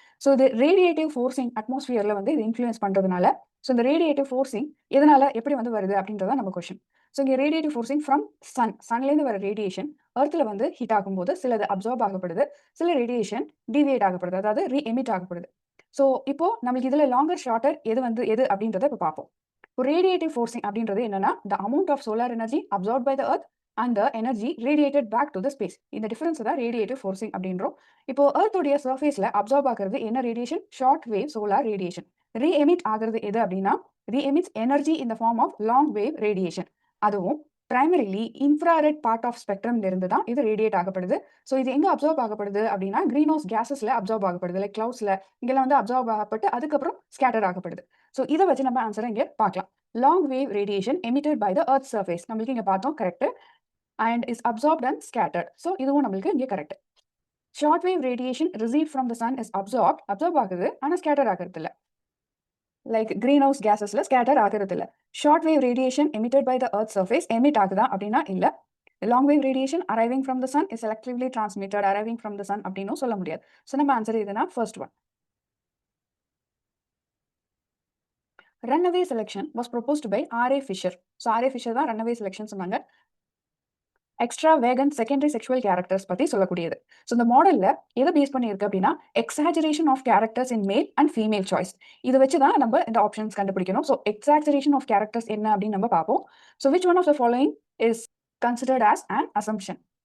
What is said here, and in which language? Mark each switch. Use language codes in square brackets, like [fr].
[ta] So இது radiative forcing அட்மாஸ்பியரில் வந்து இது இன்ஃப்ளூயன்ஸ் பண்ணுறதுனால ஸோ இந்த ரேடியேட்டிவ் ஃபோர்ஸிங் எதனால எப்படி வந்து வருது அப்படின்றத நம்ம கொஸ்டின். ஸோ இங்கே ரேடியேட்டிவ் ஃபோர்ஸிங் ஃப்ரம் சன்லேருந்து வர ரேடியேஷன் எர்த்தில் வந்து ஹீட் ஆகும்போது சிலது அப்சார்ப் ஆகப்படுது, சில ரேடியேஷன் டிவியேட் ஆகப்படுது, அதாவது ரீஎமிட் ஆகப்படுது. ஸோ இப்போ நம்மளுக்கு இதில் லாங்கர் ஷார்ட்டர் எது அப்படின்றத இப்போ பார்ப்போம். ரேடியேட்டிவ் ஃபோர்ஸிங் அப்படின்றது என்னன்னா [en] the amount of solar energy absorbed by the earth and the energy radiated back to the space. [ta] இந்த டிஃபரன்ஸ் தான் ரேடியேட்டிவ் ஃபோர்ஸிங் அப்படின்றோம். இப்போ எர்த்தோடைய சர்ஃபேஸ்ல அப்சார்ப் ஆகிறது என்ன radiation? Short wave solar radiation. ரீஎமிட் ஆகிறது எது அப்படின்னா ரீஎமிட்ஸ் energy in the form of long wave radiation. அதுவும் பிரைமரிலி இன்ஃப்ராரெட் பார்ட் ஆஃப் ஸ்பெக்ட்ரம்ல இருந்து தான் இது ரேடியேட் ஆகப்படுது. ஸோ இது எங்க அப்சார்ப் ஆகப்படுது அப்படின்னா கிரீன் ஹவுஸ் கேசஸ்ல அப்சார்ப் ஆகப்படுது, லைக் கிளவுட்ஸ்ல இங்கெல்லாம் வந்து அப்சார்ப் ஆகப்பட்டு அதுக்கப்புறம் ஸ்கேட்டர் ஆகப்படுது. ஸோ இதை வச்சு நம்ம ஆன்சரை இங்கே பார்க்கலாம். Long wave radiation emitted by the earth surface நம்மளுக்கு இங்கே பார்த்தோம் correct, and is absorbed and scattered. So இதுவும் நம்மளுக்கு இங்கே correct. Short wave radiation receive from the Sun is absorb ஆகுது, ஆனால் ஸ்கேட்டர் ஆகிறது இல்லை, லைக் கிரீன் ஹவுஸ் கேசஸ்ல ஸ்கேட்டர் ஆகிறது இல்லை. Short wave radiation emitted by the earth surface emit ஆகுதா அப்படின்னா இல்லை. Long wave radiation arriving from the Sun is selectively transmitted arriving from the Sun அப்படின்னும் சொல்ல முடியாது. ஸோ நம்ம ஆன்சர் இதுனா first one. [en] Runaway selection was proposed by R.A. Fisher. So R.A. Fisher [ta] தான் [en] runaway selection [ta] சொன்னாங்க. எக்ஸ்ட்ரா வேகன் secondary sexual characters பற்றி சொல்லக்கூடியது. So இந்த மாடலில் எதை பேஸ் பண்ணியிருக்கு அப்படின்னா exaggeration of characters in male and female choice. இதை வச்சு தான் நம்ம இந்த ஆப்ஷன்ஸ் கண்டுபிடிக்கணும். ஸோ எக்ஸாஜரேஷன் ஆஃப் கேரக்டர்ஸ் என்ன அப்படின்னு நம்ம பார்ப்போம். So which one of the following is considered as an assumption?